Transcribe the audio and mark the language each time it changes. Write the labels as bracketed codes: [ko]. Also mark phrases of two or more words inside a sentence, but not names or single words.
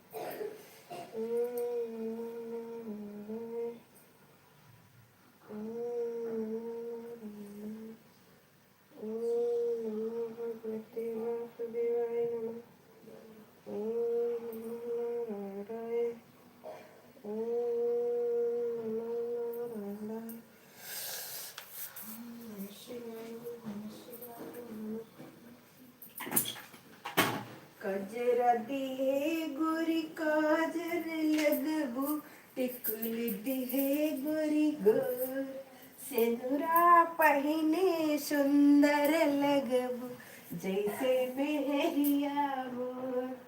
[sa] ओम नमो भगवते वासुदेवाय नमः. ओम नमो नारायणाय. ओम नमो नारायणाय. नमः शिवाय नमः शिवाय नमः. [bho] कजरा दिहे गोरी काजर लगबू टिकुल दिहे गोरी गोर सेनुरा पहिने सुंदर लगबू जैसे मेहरिया मोर.